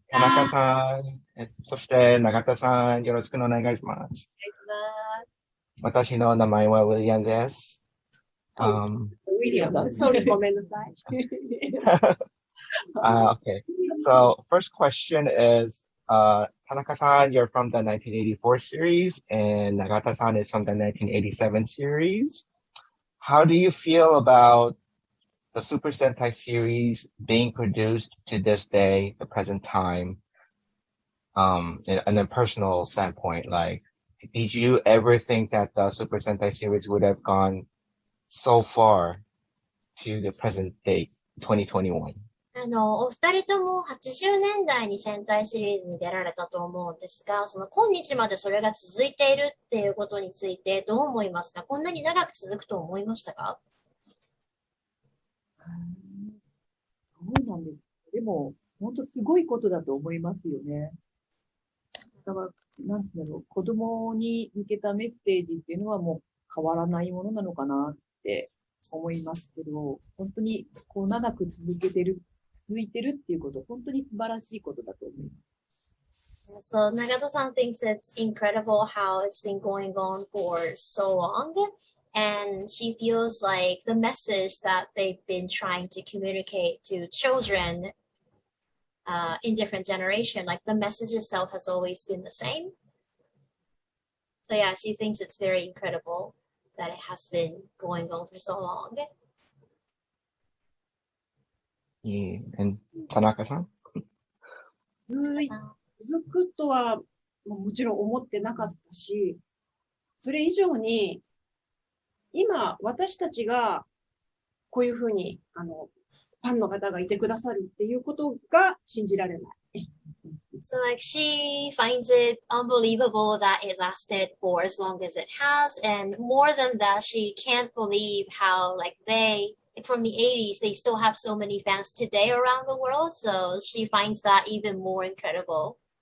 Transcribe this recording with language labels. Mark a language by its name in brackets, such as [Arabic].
[Japanese] 田中さん、そして永田さん、よろしくお願いします。私の名前はウィリアムです。 [English] William, sorry, [Japanese] ごめんなさい。 [English] Okay. So first question is, Tanaka-san, you're from the 1984 series, and Nagata-san is from the 1987 series. How do you feel about the Super Sentai series being produced to this day, the present time, in a personal standpoint? Like, did you ever think that the Super Sentai series would have gone so far to the present date, 2021? [Japanese] お二人とも80年代に戦隊シリーズに出られたと思うんですが、その今日までそれが続いているっていうことについてどう思いますか？こんなに長く続くと思いましたか？そうなんです。でも、本当すごいことだと思いますよね。だから、なんていうの、子供に向けたメッセージっていうのはもう変わらないものなのかなって思いますけど、本当にこう長く続いてるっていうこと、本当に素晴らしいことだと思います。 [English] So Nagata-san thinks it's incredible how it's been going on for so long, and she feels like the message that they've been trying to communicate to children in different generation, like the message itself has always been the same. So yeah, she thinks it's very incredible that it has been going on for so long. Yeah. And Tanaka-san? [Japanese] 続くとはもちろん思ってなかったし、それ以上に、今私たちがこういうふうにファンの方がいてくださるっていうことが信じられない。 [English] So like she finds it unbelievable that it lasted for as long as it has, and more than that, she can't believe how like from the 80s, they still have so many fans today around the world. So she finds that even more incredible.